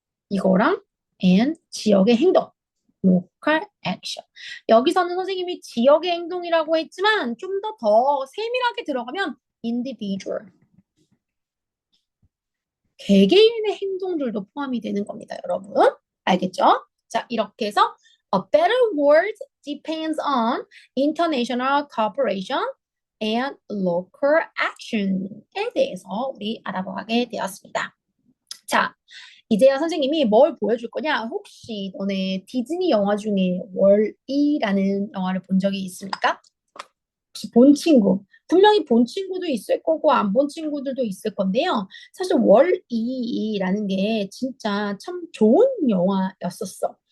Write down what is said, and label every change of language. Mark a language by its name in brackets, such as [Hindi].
[Korean] 이거랑 and 지역의 행동. [English] local action. [Korean] 여기서는 선생님이 지역의 행동이라고 했지만 좀 더 세밀하게 들어가면 individual. 개개인의 행동들도 포함이 되는 겁니다, 여러분. 알겠죠? [English] 자, 이렇게 해서 a better world depends on international cooperation and local action [Korean] 에 대해서 우리 알아보게 되었습니다. 자, 이제야 선생님이 뭘 보여줄 거냐? 혹시 너네 디즈니 영화 중에 월이라는 영화를 본 적이 있습니까? 혹시 본 친구? 분명히 본 친구도 있을 거고 안 본 친구들도 있을 건데요. 사실 월이라는 게 진짜 참 좋은 영화였었어.